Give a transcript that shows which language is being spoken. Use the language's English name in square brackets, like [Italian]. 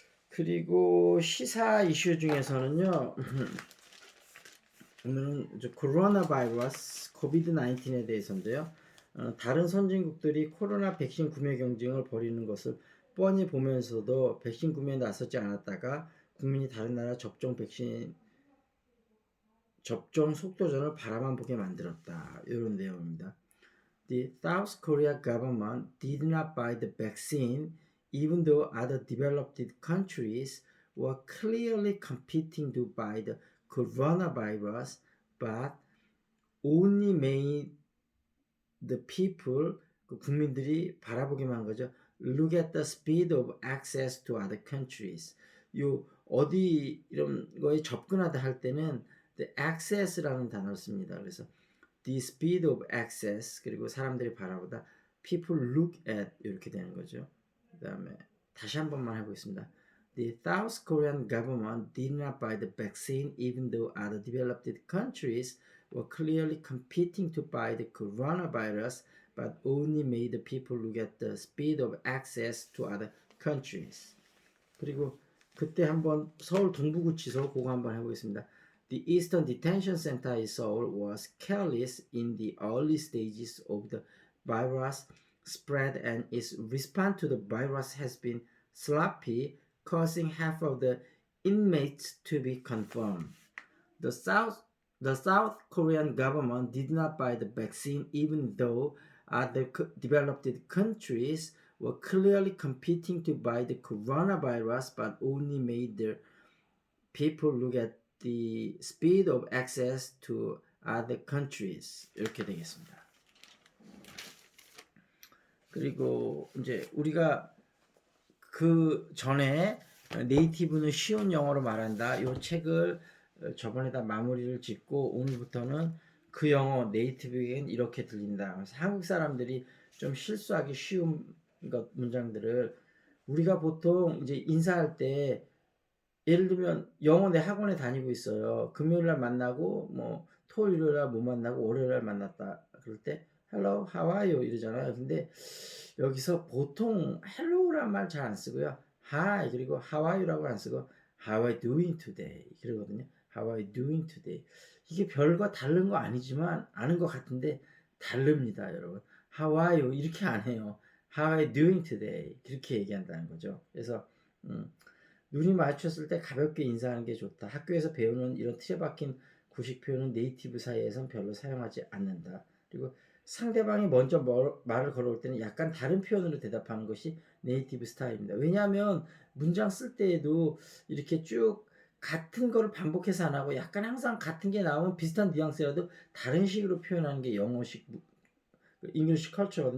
[Korean] 그리고 시사 이슈 중에서는요. 오늘은 코로나 바이러스 코비드 19에 대해서인데요. 다른 선진국들이 코로나 백신 구매 경쟁을 벌이는 것을 뻔히 보면서도 백신 구매에 나서지 않았다가 국민이 다른 나라 접종 속도전을 바라만 보게 만들었다. 이런 내용입니다. [English] The South Korea government did not buy the vaccine even though other developed countries were clearly competing to buy the coronavirus, but only made the people, [Korean] 국민들이 바라보기만 한 거죠. [English] Look at the speed of access to other countries. [Korean] 어디 이런 거에 접근하다 할 때는 the access라는 단어를 씁니다. 그래서 [English] the speed of access [Korean] 그리고 사람들이 바라보다 [English] people look at [Korean] 이렇게 되는 거죠. 그다음에 다시 한 번만 해보겠습니다. [English] The South Korean government did not buy the vaccine even though other developed countries were clearly competing to buy the coronavirus but only made the people look at the speed of access to other countries. [Korean] 그리고 그때 한번 서울 동부구치소 그거 한번 해보겠습니다. [English] The Eastern Detention Center in Seoul was careless in the early stages of the virus spread and its response to the virus has been sloppy, causing half of the inmates to be confirmed. The South Korean government did not buy the vaccine even though other developed countries were clearly competing to buy the coronavirus but only made the people look at the speed of access to other countries [Korean] 이렇게 되겠습니다. 그리고 이제 우리가 그 전에 네이티브는 쉬운 영어로 말한다 이 책을 저번에다 마무리를 짓고 오늘부터는 그 영어 네이티브에겐 이렇게 들린다. 그래서 한국 사람들이 좀 실수하기 쉬운 문장들을 우리가 보통 이제 인사할 때 예를 들면 영어 내 학원에 다니고 있어요. 금요일 날 만나고 뭐 토요일 날 못 만나고 월요일 날 만났다. 그럴 때 [English] hello, how are you [Korean] 이러잖아요. 근데 여기서 보통 hello란 말 잘 안 쓰고요. [English] hi 그리고 how are you라고 [Korean] 안 쓰고 [English] how are you doing today [Korean] 그러거든요. [English] how are you doing today [Korean] 이게 별거 다른 거 아니지만 아는 것 같은데 다릅니다, 여러분. [English] how are you [Korean] 이렇게 안 해요. [English] how are you doing today [Korean] 그렇게 얘기한다는 거죠. 그래서 눈이 마주쳤을 때 가볍게 인사하는 게 좋다. 학교에서 배우는 이런 틀에 박힌 구식 표현은 네이티브 사이에선 별로 사용하지 않는다. 그리고 상대방이 먼저 말을 걸어올 때는 약간 다른 표현으로 대답하는 것이 네이티브 스타일입니다. 왜냐하면 문장 쓸 때에도 이렇게 쭉 같은 거를 반복해서 안 하고 약간 항상 같은 게 나오면 비슷한 뉘앙스라도 다른 식으로 표현하는 게 영어식 잉글리시 컬처거든요.